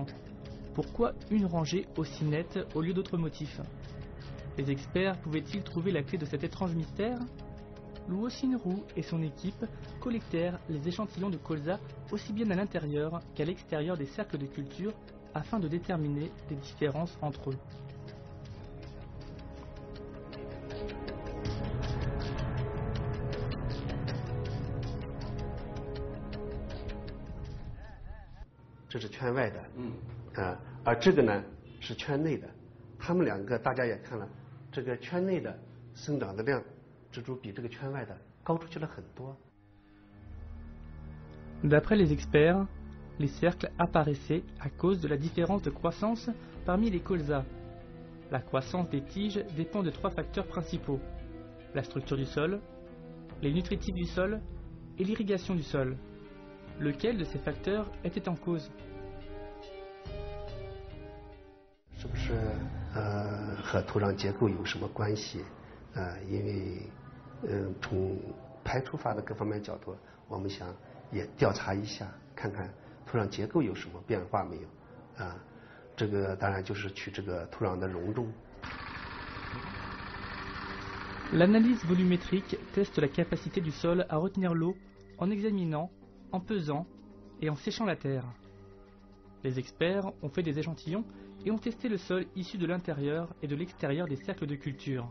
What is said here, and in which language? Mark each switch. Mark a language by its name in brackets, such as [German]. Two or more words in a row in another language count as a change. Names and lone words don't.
[French] Pourquoi une rangée aussi nette au lieu d'autres motifs? Les experts pouvaient-ils trouver la clé de cet étrange mystère? Luo Xinru et son équipe collectèrent les échantillons de colza aussi bien à l'intérieur qu'à l'extérieur des cercles de culture afin de déterminer les différences entre eux. [Chinese] 这是圈外的，而这个呢是圈内的，他们两个大家也看了，这个圈内的生长的量，植株比这个圈外的高出去了很多。 [French] D'après les experts, les cercles apparaissaient à cause de la différence de croissance parmi les colzas. La croissance des tiges dépend de 3 facteurs principaux: la structure du sol, les nutritifs du sol et l'irrigation du sol. Lequel de ces facteurs était en cause? [Chinese] 是不是和土壤结构有什么关系？因为从排出法的各方面角度，我们想也调查一下，看看土壤结构有什么变化没有？这个当然就是取这个土壤的容重。 [French] L'analyse volumétrique teste la capacité du sol à retenir l'eau en examinant, en pesant et en séchant la terre. Les experts ont fait des échantillons et ont testé le sol issu de l'intérieur et de l'extérieur des cercles de culture.